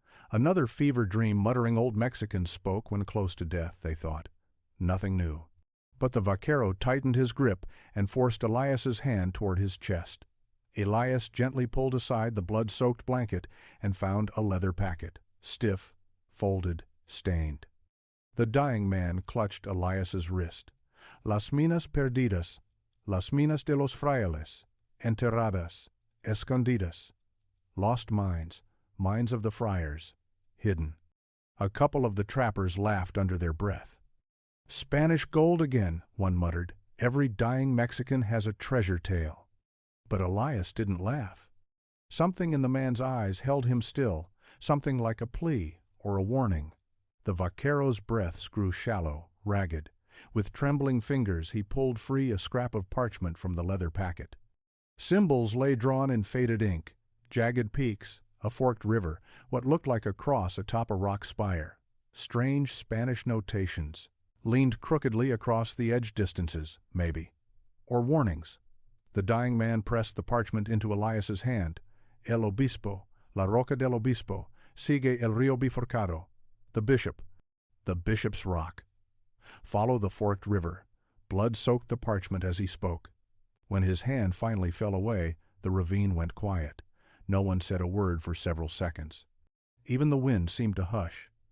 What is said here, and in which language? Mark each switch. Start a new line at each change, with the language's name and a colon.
English: Another fever-dream muttering old Mexican spoke when close to death, they thought. Nothing new. But the vaquero tightened his grip and forced Elias's hand toward his chest. Elias gently pulled aside the blood-soaked blanket and found a leather packet, stiff, folded, stained. The dying man clutched Elias's wrist.
Spanish: "Las minas perdidas, las minas de los frailes, enterradas, escondidas."
English: Lost mines, mines of the friars, hidden. A couple of the trappers laughed under their breath. "Spanish gold again," one muttered. Every dying Mexican has a treasure tale. But Elias didn't laugh. Something in the man's eyes held him still, something like a plea or a warning. The vaquero's breaths grew shallow, ragged. With trembling fingers he pulled free a scrap of parchment from the leather packet. Symbols lay drawn in faded ink, jagged peaks, a forked river, what looked like a cross atop a rock spire. Strange Spanish notations, leaned crookedly across the edge distances, maybe. Or warnings. The dying man pressed the parchment into Elias's hand.
Spanish: El obispo, la roca del obispo, sigue el río bifurcado.
English: The bishop, the bishop's rock. Follow the forked river. Blood soaked the parchment as he spoke. When his hand finally fell away, the ravine went quiet. No one said a word for several seconds. Even the wind seemed to hush.